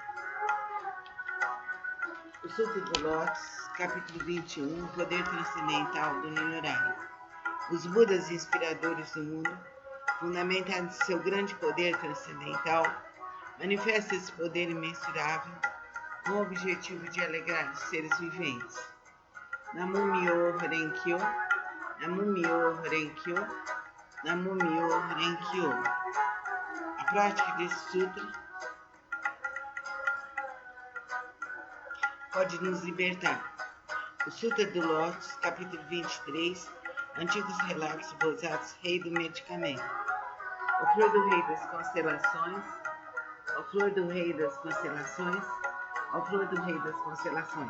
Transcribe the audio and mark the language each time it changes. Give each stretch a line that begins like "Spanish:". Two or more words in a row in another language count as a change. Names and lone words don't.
Portuguese: O Sutra do Lótus, capítulo 21, poder transcendental do Nirvana. Os Budas inspiradores do mundo, fundamentados em seu grande poder transcendental, manifestam esse poder imensurável com o objetivo de alegrar os seres viventes.
Japanese: 南無妙法蓮華経、南無妙法蓮華経、南無妙法蓮華経.
Portuguese: A prática desse sutra pode nos libertar. O Sutra do Lótus, capítulo 23, Antigos relatos do Bodhisattva, rei do medicamento. O flor do rei das constelações, o flor do rei das constelações, ó flor do rei das constelações.